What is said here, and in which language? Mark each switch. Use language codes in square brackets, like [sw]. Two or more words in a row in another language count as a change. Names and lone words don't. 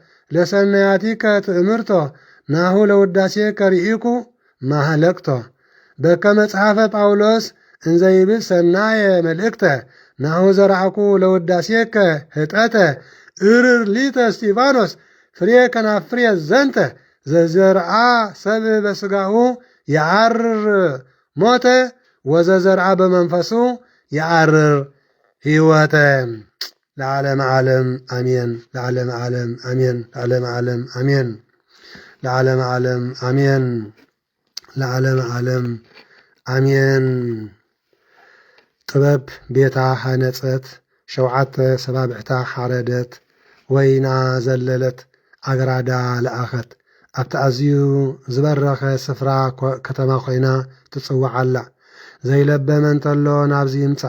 [gez] ለሰናያቲከ ትእምርቶ ናሁ ለውዳሴ ከርኢኩ ማህለቅቶ በከመ መጽሐፈ ጳውሎስ እንዘይብል ሰናየ መልእክተ ናሁ ዘርአኩ ለውዳሴከ ህጠተ እርር ሊተ እስጢፋኖስ ፍሬ ከናፍሬ ዘንተ ዘዘርአ ሰብ በስጋሁ የዓርር ሞተ ወዘዘርአ በመንፈሱ የዓርር ሕይወተ ለዓለም ዓለም አሜን። ለዓለም ዓለም አሜን። ለዓለም ዓለም አሜን። ለዓለም ዓለም አሜን። ለዓለም ዓለም አሜን። [ti] ጥበብ ቤታ ሃነጸት 7 ሰባብዕታ ሓረደት ወይና ዘለለት ኣግራዳ ለኣኸት ኣብቲ ኣዝዩ ዝበረኸ ስፍራ ከተማ ኮይና ትጽዋዓላ ዘይለበመ እንተሎ ናብዚ ይምጻእ